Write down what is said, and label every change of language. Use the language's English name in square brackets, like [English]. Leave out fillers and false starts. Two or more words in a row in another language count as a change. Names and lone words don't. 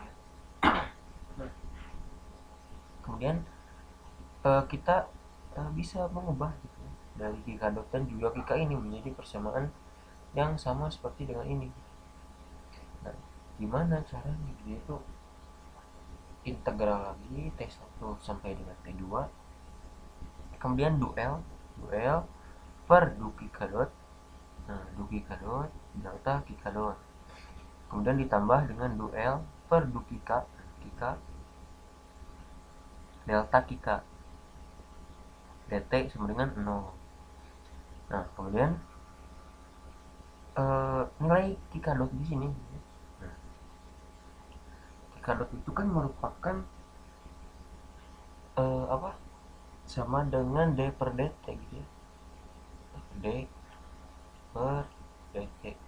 [Indonesian] Kemudian kita bisa mengubah gitu, dari kika dot dan juga kika ini menjadi persamaan yang sama seperti dengan ini. Nah gimana caranya gitu, itu integral lagi T1 sampai dengan T2, kemudian duel per du kika dot, nah du kika dot delta kika dot, kemudian ditambah dengan duel per du kika delta kika dt sama dengan 0. Nah kemudian nilai kika dot di sini, nah, kika dot itu kan merupakan apa, sama dengan d per dt gitu ya, d per dt.